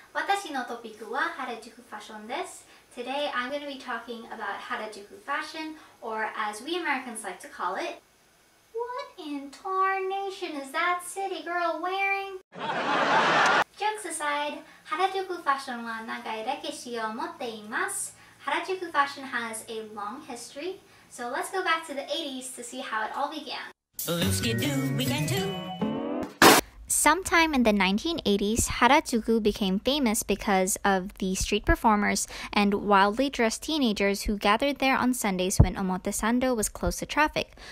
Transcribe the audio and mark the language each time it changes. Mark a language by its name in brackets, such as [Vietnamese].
[Japanese] 私のトピックは原宿ファッションです。 [English] Today I'm going to be talking about Harajuku fashion, or as we Americans like to call it, what in tarnation is that city girl wearing? Jokes aside, [Japanese] Harajuku fashion は長い歴史を持っています。 [English] Harajuku fashion has a long history, so let's go back to the 80s to see how it all began. Sometime in the 1980s, Harajuku became famous because of the street performers and wildly dressed teenagers who gathered there on Sundays when Omotesando was closed to traffic.